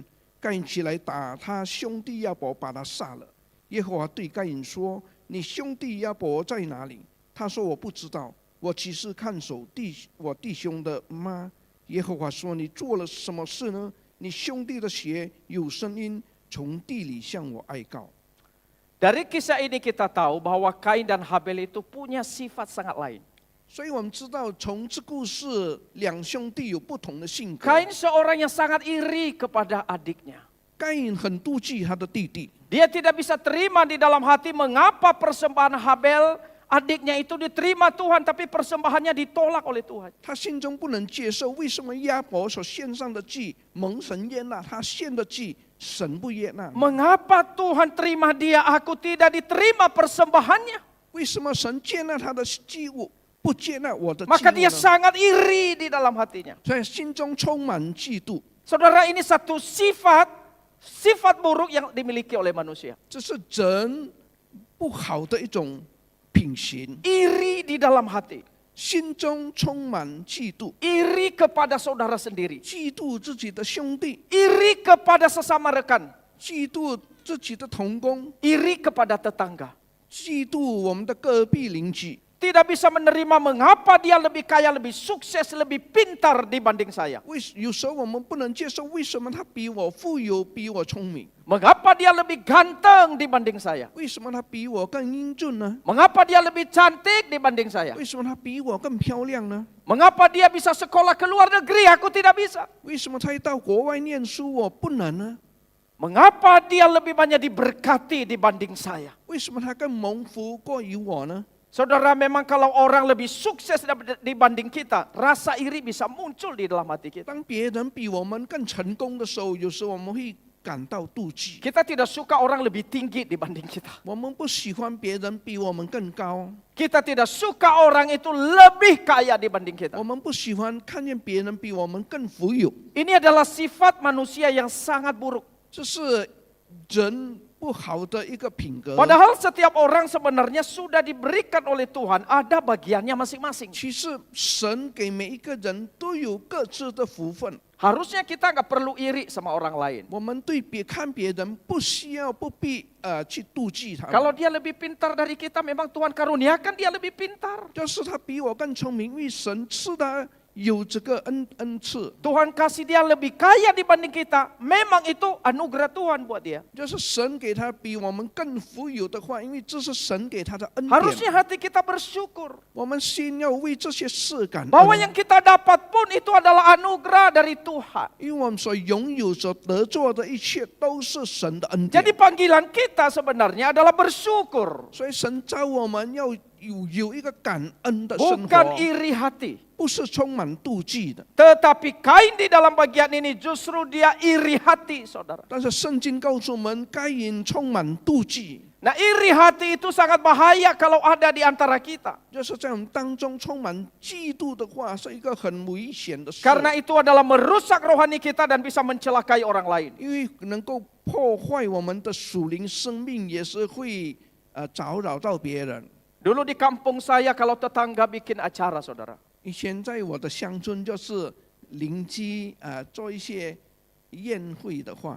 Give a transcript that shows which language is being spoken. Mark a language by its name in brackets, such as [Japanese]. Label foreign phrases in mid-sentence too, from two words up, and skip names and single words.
[Chinese] 该隐起来打他兄弟亚伯，把他杀了。耶和华对该隐说：“你兄弟亚伯在哪里？” 他说：“我不知道，我岂是看守我弟兄的吗？” 耶和华说：“你做了什么事呢？你兄弟的血有声音从地里向我哀告。” [Indonesian] Dari kisah ini kita tahu bahwa Kain dan Habel itu punya sifat sangat lain. [Chinese] 所以我们知道，从这故事，两兄弟有不同的性格。 [Indonesian] Kain seorang yang sangat iri kepada adiknya. [Chinese] 该隐很妒忌他的弟弟， [Indonesian] Dia tidak bisa terima di dalam hati mengapa persembahan Habel adiknya itu diterima Tuhan, tapi persembahannya ditolak oleh Tuhan. [Chinese] 他心中不能接受，为什么亚伯所献上的祭蒙神悦纳，他献的祭神不悦纳？ [Indonesian] Mengapa Tuhan terima dia, aku tidak diterima persembahannya? [Chinese] 为什么神接纳他的祭物，不接纳我的祭 [Indonesian] Maka [Chinese] 物 [Indonesian] dia [Chinese] 呢？ [Indonesian] sangat iri di dalam hatinya. [Chinese] 在心中充满嫉妒， [Indonesian] Saudara, ini satu sifat buruk yang dimiliki oleh manusia. [Chinese] 这是人不好的一种品行。 [Indonesian] Iri di dalam hati. [Chinese] 心中充满嫉妒， [Indonesian] Iri kepada saudara sendiri. [Chinese] 嫉妒自己的兄弟， [Indonesian] Iri kepada sesama rekan. [Chinese] 嫉妒自己的同工， [Indonesian] Iri kepada tetangga. [Chinese] 嫉妒我们的隔壁邻居。 [Indonesian] Tidak bisa menerima mengapa dia lebih kaya, lebih sukses, lebih pintar dibanding saya. [Chinese] 有时候我们不能接受，为什么他比我富有，比我聪明？ [Indonesian] Mengapa dia lebih ganteng dibanding saya? [Chinese] 为什么他比我更英俊呢？ [Indonesian] Mengapa dia lebih cantik dibanding saya? [Chinese] 为什么他比我更漂亮呢？ [Indonesian] Mengapa dia bisa sekolah ke luar negeri, aku tidak bisa? [Chinese] 为什么他到国外念书，我不能呢？ [Indonesian] Mengapa dia lebih banyak diberkati dibanding saya? [Chinese] 为什么他更蒙福过于我呢？ [Indonesian] Saudara, memang kalau orang lebih sukses dibanding kita, rasa iri bisa muncul di dalam hati kita. [Chinese] 当别人比我们更成功的时候，有时候我们会感到妒忌。 [Indonesian] Kita tidak suka orang lebih tinggi dibanding kita. [Chinese] 我们不喜欢别人比我们更高， [Indonesian] Kita tidak suka orang itu lebih kaya dibanding kita. [Chinese] 我们不喜欢看见别人比我们更富有。 [Indonesian] Ini adalah sifat manusia yang sangat buruk. [Chinese] 这是人不好的一个品格。 [Indonesian] Padahal setiap orang sebenarnya sudah diberikan oleh Tuhan, ada bagiannya masing-masing. [Chinese] 其实神给每一个人都有各自的福分。 [Indonesian] Harusnya kita nggak perlu iri sama orang lain. [Chinese] 我们对看别人不需要不必去妒忌他们。 [Indonesian] Kalau dia lebih pintar dari kita, memang Tuhan karuniakan dia lebih pintar. [Chinese] 就是他比我更聪明，因为神赐他有这个恩赐， [Indonesian] Tuhan kasih dia lebih kaya dibanding kita, memang itu anugerah Tuhan buat dia. [Chinese] 就是神给他比我们更富有的话，因为这是神给他的恩典。 [Indonesian] Harusnya hati kita bersyukur [Chinese] 我们心要为这些事感 [Indonesian] bahwa [Chinese] 恩， [Indonesian] yang kita dapat pun itu adalah anugerah dari Tuhan. [Chinese] 因为我们所拥有、所得做的一切都是神的恩典 [Indonesian] Jadi。panggilan kita sebenarnya adalah bersyukur, [Chinese] 所以神召我们要有一个感恩的生 [Indonesian] bukan [Chinese] 活， [Indonesian] iri hati. [Chinese] 不是充满妒忌的。 [Indonesian] Tetapi Kain di dalam bagian ini justru dia iri hati, saudara. [Chinese] 但是圣经告诉我们，该隐充满妒忌， [Indonesian] Nah, iri hati itu sangat bahaya kalau ada di antara kita. [Chinese] 就是在我们当中充满嫉妒的话，是一个很危险的事。 [Indonesian] Karena itu adalah merusak rohani kita dan bisa mencelakai orang lain. [Chinese] 因为能够破坏我们的属灵生命，也是会搅扰到别人。 [Indonesian] Dulu di kampung saya kalau tetangga bikin acara, saudara. [Chinese] 以前在我的乡村，就是邻居做一些宴会的话，